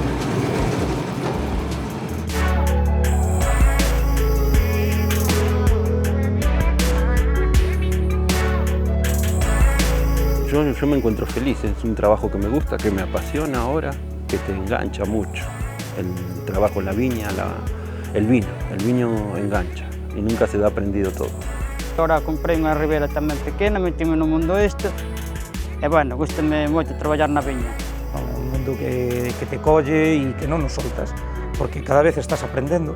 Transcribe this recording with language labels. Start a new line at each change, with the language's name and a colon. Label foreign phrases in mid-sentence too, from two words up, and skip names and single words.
Spanish: Yo me encuentro feliz, es un trabajo que me gusta, que me apasiona ahora, que te engancha mucho. El trabajo en la viña, el vino engancha y nunca se da aprendido todo.
Galician: Ahora comprei unha ribera tamén pequena, metime no mundo este, e bueno, gustame moito traballar na viña. Un mundo que te colle e que non nos soltas, porque cada vez estás aprendendo.